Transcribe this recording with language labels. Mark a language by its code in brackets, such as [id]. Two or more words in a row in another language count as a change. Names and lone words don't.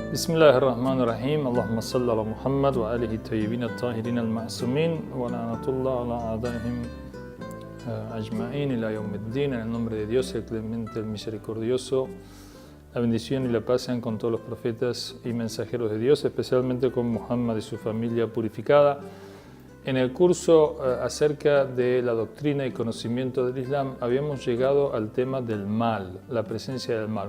[ar] بسم الله الرحمن الرحيم. اللهم صل على محمد وآله الطيبين الطاهرين المعصومين ولعنة الله على أعدائهم أجمعين إلى يوم الدين. [es] En el nombre de Dios, el clemente, el misericordioso, la bendición y la paz sean con todos los profetas y mensajeros de Dios, especialmente con Muhammad y su familia purificada. En el curso acerca de la doctrina y conocimiento del Islam habíamos llegado al tema del mal, la presencia del mal.